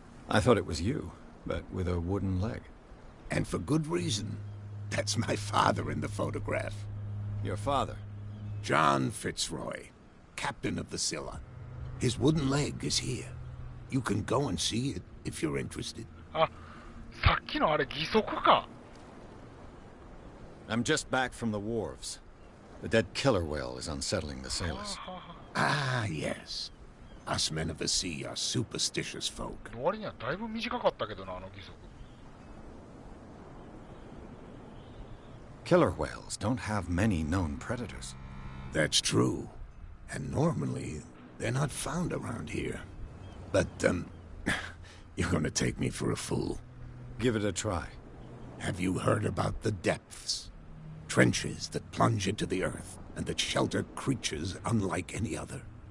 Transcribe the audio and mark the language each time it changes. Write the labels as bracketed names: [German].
[English] I thought it was you, but with a wooden leg. And for good reason. That's my father in the photograph. Your father? John Fitzroy, captain of the Scylla. His wooden leg is here. You can go and see it if you're interested. Ah, [Japanese] さっきのあれ義足か。 [English] I'm just back from the wharves. The dead killer whale is unsettling the sailors. Ah, yes. Us men of the sea are superstitious folk. [Japanese] の割にはだいぶ短かったけどな、あの義足。 [English] Killer whales don't have many known predators. That's true. And normally, they're not found around here. But, you're gonna take me for a fool. Give it a try. Have you heard about the depths? Trenches that plunge into the earth and that shelter creatures unlike any other.